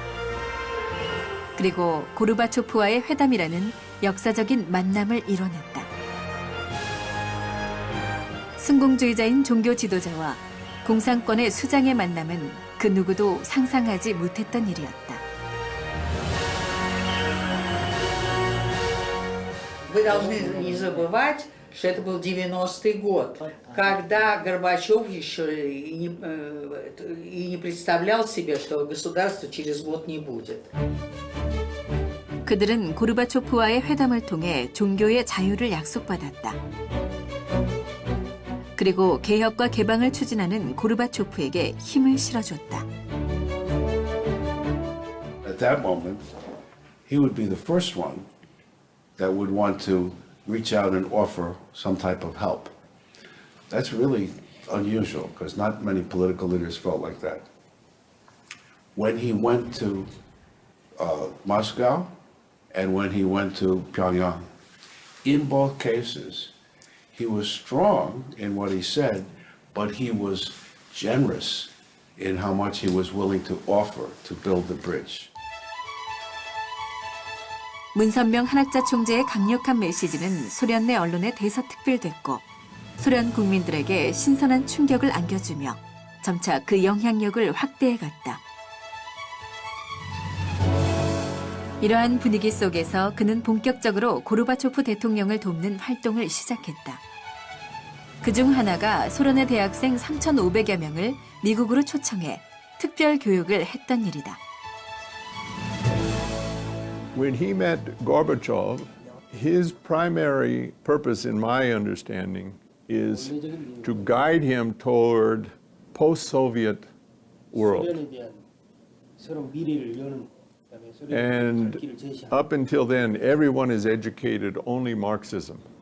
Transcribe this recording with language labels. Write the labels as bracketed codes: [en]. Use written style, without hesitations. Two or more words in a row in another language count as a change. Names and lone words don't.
[ko] 그리고 고르바초프와의 회담이라는 역사적인 만남을 이뤄냈다. 순공주의자인 종교 지도자와 공산권의 수장의 만남은 그 누구도 상상하지 못했던 일이었다. [ru] Вы должны не забывать, что это был 90-й год, когда Горбачев еще и не представлял себе, что государства через год не будет. [ko] 그들은 고르바초프와의 회담을 통해 종교의 자유를 약속받았다. 그리고 개혁과 개방을 추진하는 고르바초프에게 힘을 실어줬다. [en] At that moment, he would be the first one that would want to reach out and offer some type of help. That's really unusual because not many political leaders felt like that. When he went to Moscow and when he went to Pyongyang, in both cases, he was strong in what he said, but he was generous in how much he was willing to offer to build the bridge. [ko] 문선명 한학자 총재의 강력한 메시지는 소련 내 언론에 대서특필됐고 소련 국민들에게 신선한 충격을 안겨주며 점차 그 영향력을 확대해갔다. 이러한 분위기 속에서 그는 본격적으로 고르바초프 대통령을 돕는 활동을 시작했다. 그중 하나가 소련의 대학생 3,500여 명을 미국으로 초청해 특별 교육을 했던 일이다. [en] When he met Gorbachev, his primary purpose, in my understanding, is to guide him toward post-Soviet world. And up until then, everyone is educated only Marxism.